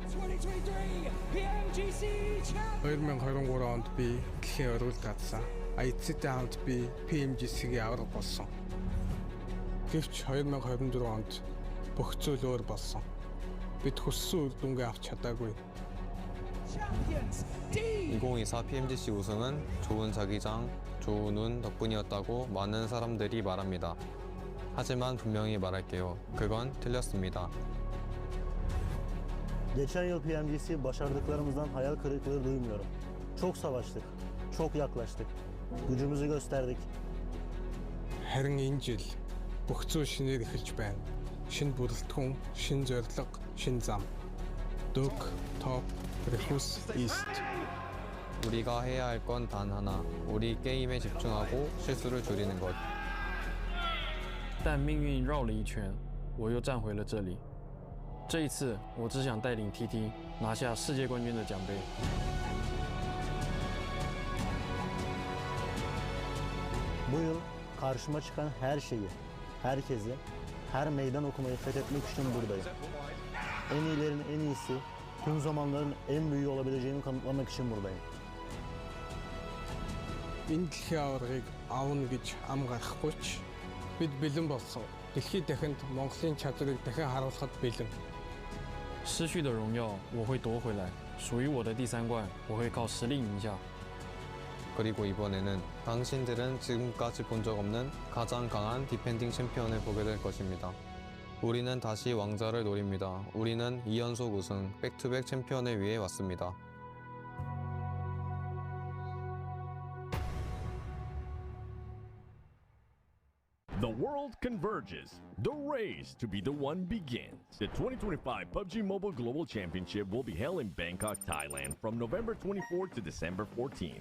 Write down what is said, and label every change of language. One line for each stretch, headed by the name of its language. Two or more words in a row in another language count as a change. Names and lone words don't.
English: 2023 PMGC champion.
Mongolian: 2023 онд би дэлхийн өргөлд гадсан. Эцэдээ хамт би PMGC-ийн авраг болсон. Гэвч 2024 онд бүх зүйл өөр болсон. Бид хүссэн үр дүнгээ авч чадаагүй.
English: champions, D.
Korean: 2024 PMGC 우승은 좋은 자기장, 좋은 운 덕분이었다고 많은 사람들이 말합니다. 하지만 분명히 말할게요. 그건 틀렸습니다.
Turkish: Geçen yıl PMGC başardıklarımızdan hayal kırıklığı duymuyorum. Çok savaştık, çok yaklaştık, gücümüzü gösterdik.
Mongolian: Харин энэ жил бүх зүйл шинээр эхэлж байна. Шинэ бүрэлдэхүүн, шинэ зорилго, шинэ зам. Dök, Top, Refus, East.
Korean: 우리가 해야 할 건 단 하나. 우리 게임에 집중하고 실수를 줄이는 것.
Chinese: 但命运绕了一圈，我又站回了这里。这一次，我只想带领 TT 拿下世界冠军的奖杯。
Turkish: Bu yıl karşıma çıkan her şeyi, herkesi, her meydan okumayı fethetmek için buradayım. En iyilerin en iyisi, tüm zamanların en büyüğü olabileceğimi kanıtlamak için buradayım.
Mongolian: Энэ дэлхийн аваргыг аавна гэж ам гарахгүй ч бид бэлэн болсон. Дэлхийд дахинд Монголын чадрыг дахин харуулахад бэлэн.
Chinese: 失去的荣耀我会夺回来，属于我的第三冠我会靠实力赢下。
Korean: 그리고 이번에는 당신들은 지금까지 본 적 없는 가장 강한 디펜딩 챔피언을 보게 될 것입니다. 우리는 다시 왕자를 노립니다. 우리는 2연속 우승, 백투백 챔피언을 위해 왔습니다.
English: The world converges. The race to be the one begins. The 2025 PUBG Mobile Global Championship will be held in Bangkok, Thailand from November 24th to December 14th.